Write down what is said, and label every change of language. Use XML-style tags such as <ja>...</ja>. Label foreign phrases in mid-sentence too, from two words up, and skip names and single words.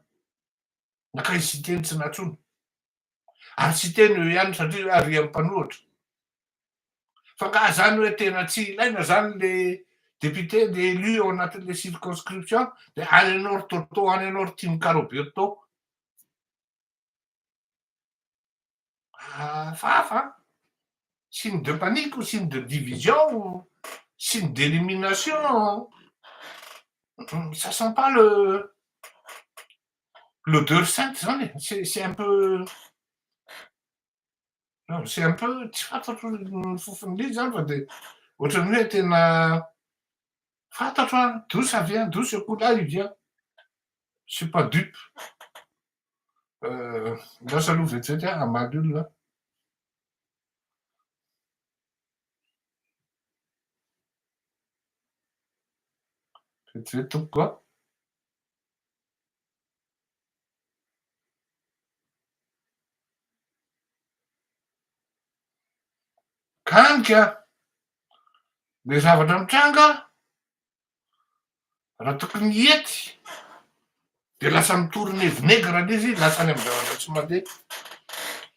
<mg>Nakaizy sy teny tsy natsony. Ary tsy teny eo ihany satria arian'ny mpanohitra. Fa ka zany hoe tena tsy ilaina zany</mg> <fr>le député le élu</fr> <mg>ao anatin'le</mg> <fr>circonscription de</fr> <mg>any ianao Rototo, any ianao Timokarobeto. Fafa.</mg> <fr>Signe de panique ou signe de division ou signe d'élimination. Ça sent pas l'odeur sainte zany. C'est un peu. Non, c'est un peu</fr> <mg>tsy fantatro ny fofon'le zany fa de ohatran'ny hoe tena fantatro</mg> <fr>d'où ça vient, d'où ce coup-là il vient. Je suis pas dupe.</fr> <mg>Lasa aloha vetivety hamaly olona. Vetivety tompoko koa. Kanika le zavatra mitranga raha tokony hiety de lasa mitorone vinaigre le izy lasa any amin'ny zavatra tsy mandeha.</mg>